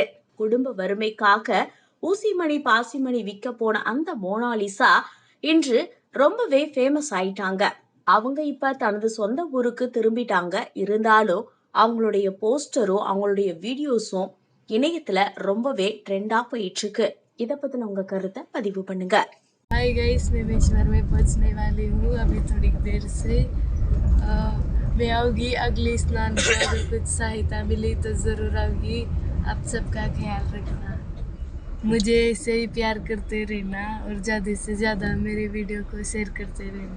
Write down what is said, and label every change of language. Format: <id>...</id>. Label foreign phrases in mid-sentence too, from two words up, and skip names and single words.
<ta>குடும்ப வறுமைக்காக ஊசிமணி பாசிமணி விற்க போன அந்த மோனாலிசா இன்று ரொம்பவே ஃபேமஸ் ஆயிட்டாங்க. அவங்க இப்ப தனது சொந்த ஊருக்கு திரும்பிட்டாங்க. இருந்தாலும் அவங்களுடைய போஸ்டரும் அவங்களுடைய வீடியோஸும் இணையத்துல ரொம்பவே ட்ரெண்டா போயிட்டு இருக்கு. இத பத்தின உங்க கருத்தை பதிவு பண்ணுங்க.</ta> <en>hi guys,</en> <hi>मैं मेश्वर में पहुंचने वाली हूँ अभी थोड़ी देर से। मैं आऊँगी अगली स्नान को, अगर कुछ सहायता मिली तो ज़रूर आऊँगी। आप सबका ख्याल रखना, मुझे ऐसे ही प्यार करते रहना और ज़्यादा से ज़्यादा मेरे वीडियो को शेयर करते रहना।</hi>